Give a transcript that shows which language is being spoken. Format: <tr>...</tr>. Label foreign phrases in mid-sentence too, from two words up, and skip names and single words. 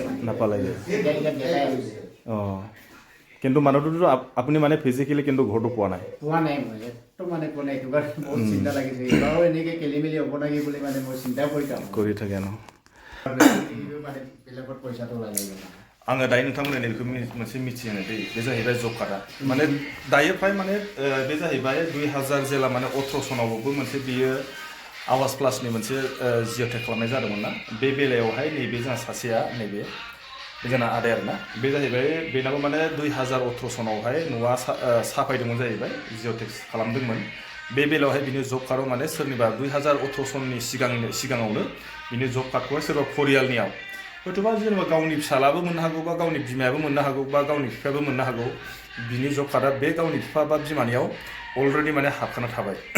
<as>নাপালেগৈ এতিয়া দেখাই আহিছে কিন্তু মানুহটোতো আপুনি মানে ফিজিকেলি কিন্তু ঘৰটো পোৱা নাই মই একদম মানে পোৱা নাই এইটো কাৰণে বহুত চিন্তা লাগিছে এইবাৰো এনেকৈ খেলি মেলি হ'ব নেকি বুলি মানে মই চিন্তা কৰি থাকে ন মানে বেলেগত পইচাটো লাগে</as> <brx>आङो दायो नोंथांमोननो नैबेखौ मोनसे मिथिहोनो दै बे जाहैबाय जब कार्डआ माने दायो फ्राय माने बे जाहैबाय 2000 जेला माने 18 सनावबो मोनसे बियो आवाज प्लासनि मोनसे जिअ'टेक खालामनाय जादोंमोन ना बे बेलायावहाय नैबे जोंहा सासेया नैबे जोंना आदाय आरोना बे जाहैबाय बेनाबो माने 2018 सनावहाय न'आ साफायदोंमोन जाहैबाय जिअ'टेक खालामदोंमोन बे बेलायावहाय बिनि जब कार्डआव माने सोरनिबा 2018 सननि सिगाङावनो बिनि जब कार्डखौहाय सोरबा फरियालनियाव हयथ'बा जेनेबा गावनि फिसालाबो मोननो हागौ बा गावनि बिमायाबो मोननो हागौ बा गावनि बिफायाबो मोननो हागौ बिनि जब कार्डआ बे गावनि बिफा बा बिमानियाव अलरेडि माने हाबखाना थाबाय</brx>